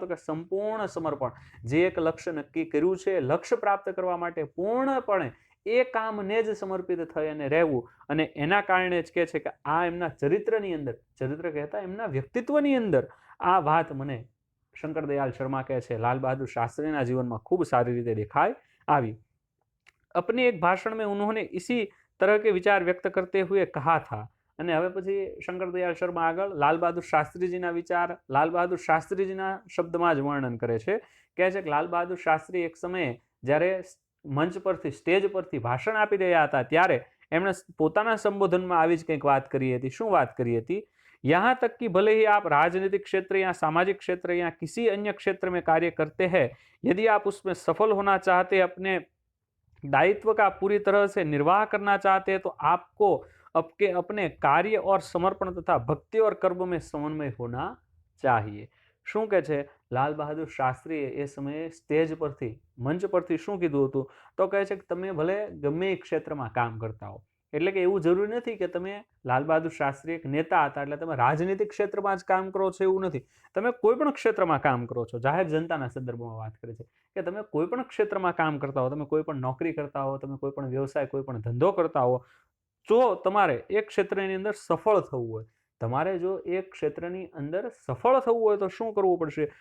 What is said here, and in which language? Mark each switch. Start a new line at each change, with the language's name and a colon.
Gujarati: તો કે સંપૂર્ણ સમર્પણ. જે એક લક્ષ્ય નક્કી કર્યું છે, લક્ષ્ય પ્રાપ્ત કરવા માટે પૂર્ણપણે એ કામને જ સમર્પિત થઈ અને રહેવું. અને એના કારણે જ કહે છે કે આ એમના ચરિત્રની અંદર, ચરિત્ર કહેતા એમના વ્યક્તિત્વની અંદર આ વાત મને શંકરદયાળ શર્મા કહે છે લાલ બહાદુર शास्त्री
Hindi: जीवन में खूब सारी रीते दिखाई
Gujarati: આવી.
Hindi: अपने एक भाषण में उन्होंने इसी तरह के विचार व्यक्त करते हुए कहा था.
Gujarati: અને હવે પછી શંકરદયાળ શર્મા આગળ લાલ બહાદુર શાસ્ત્રીજીના વિચાર લાલ બહાદુર શાસ્ત્રીજીના શબ્દમાં જ વર્ણન કરે છે. કહે છે કે લાલ બહાદુર શાસ્ત્રી એક સમયે જ્યારે મંચ પરથી, સ્ટેજ પરથી ભાષણ આપી રહ્યા હતા ત્યારે એમણે પોતાના સંબોધનમાં આવી જ કંઈક વાત કરી હતી. શું વાત કરી હતી?
Hindi: यहाँ तक कि भले ही आप राजनीतिक क्षेत्र या सामाजिक क्षेत्र या किसी अन्य क्षेत्र में कार्य करते हैं, यदि आप उसमें सफल होना चाहते, अपने दायित्व का पूरी तरह से निर्वाह करना चाहते हैं, तो आपको आपके अपने कार्य और समर्पण तथा भक्ति और कर्म में समन्वय होना चाहिए.
Gujarati: શું કહે છે લાલ બહાદુર શાસ્ત્રીએ એ સમયે સ્ટેજ પરથી, મંચ પરથી શું કીધું હતું? તો કહે છે કે તમે ભલે ગમે એ ક્ષેત્રમાં કામ કરતા હો, એટલે કે એવું જરૂરી નથી કે તમે, લાલ બહાદુર શાસ્ત્રી એક નેતા હતા એટલે તમે રાજનીતિક ક્ષેત્રમાં જ કામ કરો છો એવું નથી. તમે કોઈ પણ ક્ષેત્રમાં કામ કરો છો, જાહેર જનતાના સંદર્ભમાં વાત કરે છે કે તમે કોઈ પણ ક્ષેત્રમાં કામ કરતા હો, તમે કોઈ પણ નોકરી કરતા હો, તમે કોઈ પણ વ્યવસાય, કોઈ પણ ધંધો કરતા હો, જો તમારે એક ક્ષેત્રની અંદર સફળ થવું હોય, તમારે જો એક ક્ષેત્રની અંદર સફળ થવું હોય તો શું કરવું પડશે?